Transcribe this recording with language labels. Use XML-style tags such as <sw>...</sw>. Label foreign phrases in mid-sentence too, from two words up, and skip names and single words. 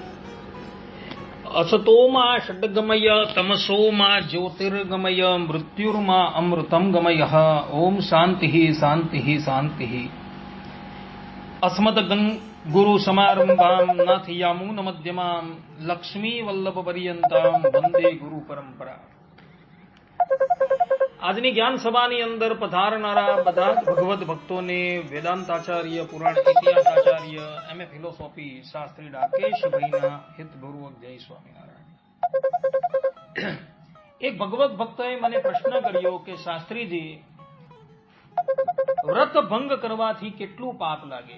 <sa>असतो मा षड्गमय तमसो मा ज्योतिर्गमय मृत्युर्मा अमृतं गमयः। ओम शान्तिः शान्तिः शान्तिः। अस्मद्गुरु समारंभां नाथयामुनमध्यमां लक्ष्मीवल्लभपर्यन्तां वंदे गुरु परंपरा।</sa> <gu>આજની જ્ઞાન સભાની અંદર પધારનારા બધા ભગવત ભક્તોને વેદાંતાચાર્ય, પુરાણ ઇતિહાસાચાર્ય,</gu> <en>MA philosophy</en> <gu>શાસ્ત્રી ડાકેશભાઈના હિતપૂર્વક જય સ્વામિનારાયણ। એક ભગવત ભક્તએ મને પ્રશ્ન કર્યો કે શાસ્ત્રીજી, વ્રત ભંગ કરવાથી કેટલું પાપ લાગે?</gu>